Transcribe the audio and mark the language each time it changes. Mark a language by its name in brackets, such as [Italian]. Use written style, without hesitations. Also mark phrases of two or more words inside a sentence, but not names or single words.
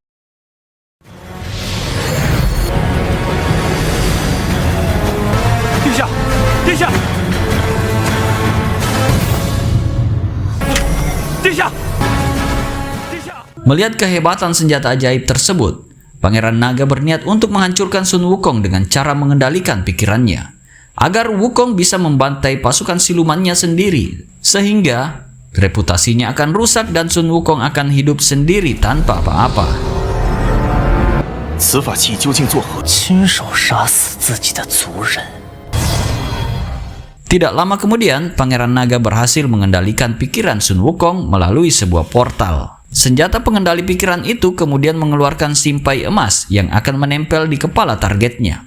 [Indonesian] Melihat kehebatan senjata ajaib tersebut, Pangeran Naga berniat untuk menghancurkan Sun Wukong dengan cara mengendalikan pikirannya, agar Wukong bisa membantai pasukan silumannya sendiri, sehingga reputasinya akan rusak dan Sun Wukong akan hidup sendiri tanpa apa-apa. [Chinese] 此法器究竟作何？亲手杀死自己的族人。 [Indonesian] Tidak lama kemudian, Pangeran Naga berhasil mengendalikan pikiran Sun Wukong melalui sebuah portal. Senjata pengendali pikiran itu kemudian mengeluarkan simpai emas yang akan menempel di kepala targetnya.